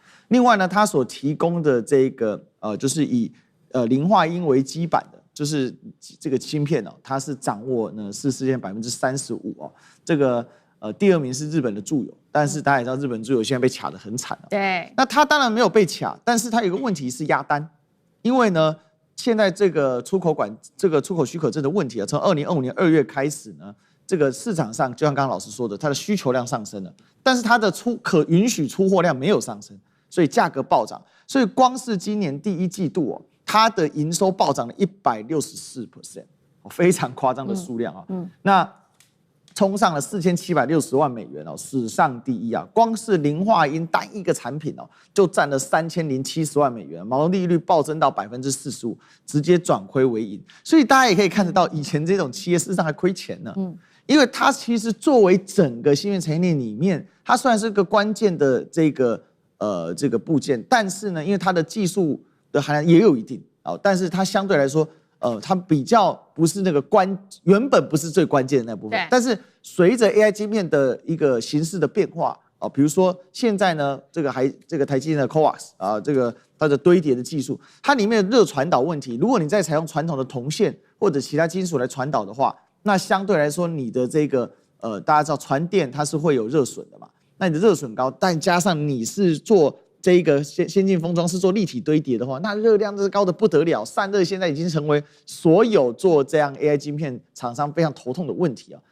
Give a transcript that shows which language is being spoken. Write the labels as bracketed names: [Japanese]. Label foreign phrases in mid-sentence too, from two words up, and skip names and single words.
[Chinese] 另外呢，它所提供的這個就是以磷化铟為基板的，就是這個芯片哦，它是掌握呢是世界35%哦。這個第2名是日本的住友，但是大家也知道日本住友現在被卡得很慘了。對，那它當然沒有被卡，但是它有個問題是壓單，因為呢。現在這個出口許可證的問題啊，從2025年2月開始呢，這個市場上就像剛剛老師說的，它的需求量上升了，但是它的可允許出貨量沒有上升，所以價格暴漲。所以光是今年第1季度哦，它的營收暴漲了164%，非常誇張的數量啊。那衝上了4760萬美元哦，史上第一啊！光是磷化铟單一個產品哦，就占了3070萬美元，毛利率暴增到45%，直接轉虧為盈。所以大家也可以看得到，以前這種企業事實上還虧錢呢。因為它其實作為整個芯片產業鏈裡面，它雖然是個關鍵的這個部件，但是呢，因為它的技術的含量也有一定啊，但是它相對來說。它比較不是那個原本不是最關鍵的那部分，但是隨着 AI 晶片的一個形式的變化啊，比如說現在呢，這個台積電的 CoWoS 啊，這個它的堆疊的技術，它裡面的熱傳導問題，如果你再採用傳統的銅線或者其他金屬來傳導的話，那相對來說你的這個大家知道傳電它是會有熱損的嘛，那你的熱損高，但加上你是做這一個先進封裝是做立體堆疊的話，那熱量是高的不得了，散熱現在已經成為所有做這樣 AI 晶片廠商非常頭痛的問題啊。